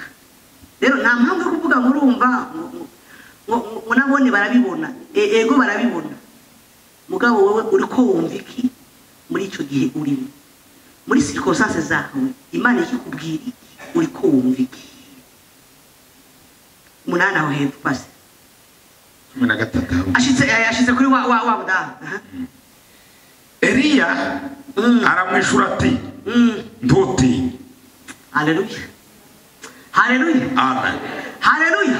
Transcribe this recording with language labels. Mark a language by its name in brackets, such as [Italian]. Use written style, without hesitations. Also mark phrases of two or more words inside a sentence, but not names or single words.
[Rundi] Rero nta mpamvu yo kuvuga ngo urumva ngo nabone barabibona. Ego barabibona, mugabo wowe uriko wumva iki muri ico gihe urimo, muri circonstances zawe Imana ikikubwira iki, uriko wumva iki. Munana aho hepfo pasi 13 ashitse kuri wa mudamu. Eliya aramwishura ati ntutinye. Haleluya, haleluya, Amen. haleluya,